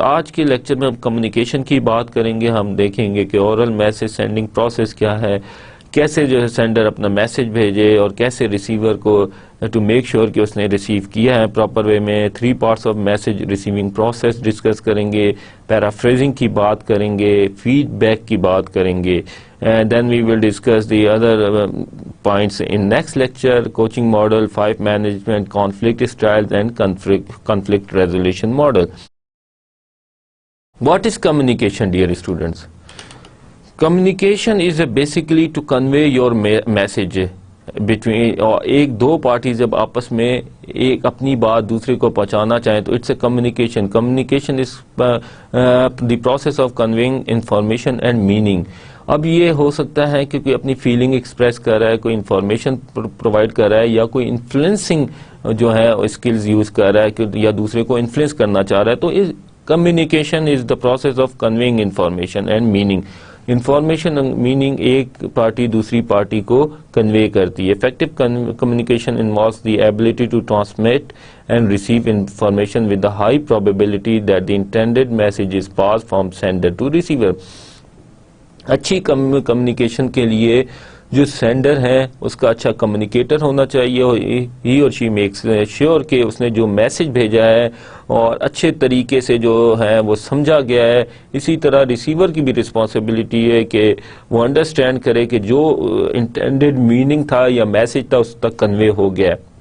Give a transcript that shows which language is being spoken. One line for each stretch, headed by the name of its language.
Urdu: آج کے لیکچر میں ہم کمیونیکیشن کی بات کریں گے. ہم دیکھیں گے کہ اورل میسج سینڈنگ پروسیس کیا ہے، کیسے جو ہے سینڈر اپنا میسج بھیجے اور کیسے ریسیور کو ٹو میک شیور کہ اس نے ریسیو کیا ہے پراپر وے میں. 3 parts of message receiving process discuss کریں گے, پیرافریزنگ کی بات کریں گے, فیڈ بیک کی بات کریں گے.
English: Then we will discuss the other points in next lecture: coaching model, 5 management, conflict styles, and conflict resolution model. What is communication, dear students? Communication is basically to convey your message between,
Urdu: اور ایک دو parties جب آپس میں ایک اپنی بات دوسرے کو پہنچانا چاہیں تو
English: It's a communication. Communication is the process of conveying information and meaning.
Urdu: اب یہ ہو سکتا ہے کہ کوئی اپنی فیلنگ ایکسپریس کر رہا ہے, کوئی انفارمیشن پرووائڈ کر رہا ہے, یا کوئی انفلوئنسنگ جو ہے اسکلز یوز کر رہا ہے یا دوسرے کو انفلوئنس کرنا چاہ رہا ہے.
English: تو communication is the process of conveying information and meaning.
Urdu: Information meaning ایک پارٹی دوسری پارٹی کو کنوے کرتی ہے.
English: Effective communication involves the ability to transmit and receive information with the high probability that the intended message is pass from sender to receiver.
Urdu: اچھی communication کے لیے جو sender ہے اس کا اچھا کمیونیکیٹر ہونا چاہیے.
English: he اور she makes sure
Urdu: کہ اس نے جو میسج بھیجا ہے اور اچھے طریقے سے جو ہے وہ سمجھا گیا ہے. اسی طرح ریسیور کی بھی رسپانسبلٹی ہے کہ وہ انڈرسٹینڈ کرے کہ جو انٹینڈیڈ میننگ تھا یا میسج تھا اس تک کنوے ہو گیا.